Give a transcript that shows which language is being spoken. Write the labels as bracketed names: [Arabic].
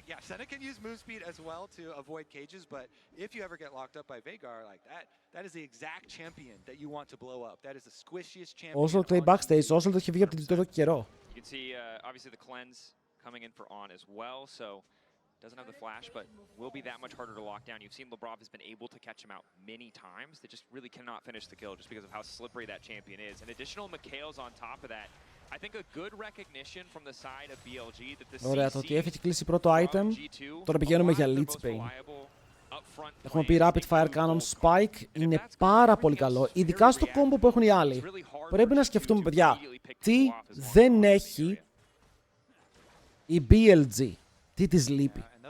[English] Senna can use move speed as well to avoid cages, but if you ever get locked up by Veigar like that is the exact champion that you want to blow up. That is the squishiest champion. [Greek] Όσο το backstage, όσο το έχει βγει από την εδώ καιρό. [English] You can see obviously the cleanse coming in for on as well, so doesn't have the flash, but will be that much harder to lock down. You've seen Labrov has been able to catch him out many times. They just really cannot finish the kill just because of how slippery that champion is. And additional Mikhail's on top of that. I think a good recognition from the side of BLG that the [Greek] Ωραία, το ότι έχει κλείσει πρώτο item, τώρα πηγαίνουμε για Lich Bane. Έχουμε πει Rapid Fire Cannon Spike, είναι πάρα πολύ καλό, ειδικά στο combo που έχουν οι άλλοι. Πρέπει να σκεφτούμε, παιδιά, τι δεν έχει η BLG, τι της λείπει.